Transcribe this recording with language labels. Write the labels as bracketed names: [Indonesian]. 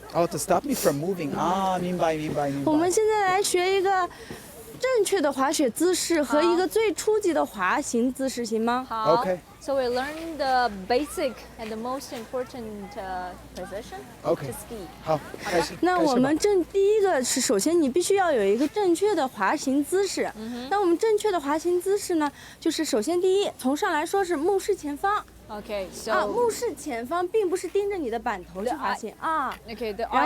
[English] Oh, to stop me from moving. [Chinese] 啊，明白。我们现在来学一个正确的滑雪姿势和一个最初级的滑行姿势，行吗？好 [English] Okay. So we learn the basic and the most important position Okay. to ski. [Chinese] 好，开始。那我开始吧们第一个是，首先你必须要有一个正确的滑行姿势。那我们正确的滑行姿势呢，就是首先第一，从上来说是目视前方 [English] Okay, [Chinese] 啊， [English] so [Chinese] 目视前方，并不是盯着你的板头去滑行啊。 [English] okay, the eye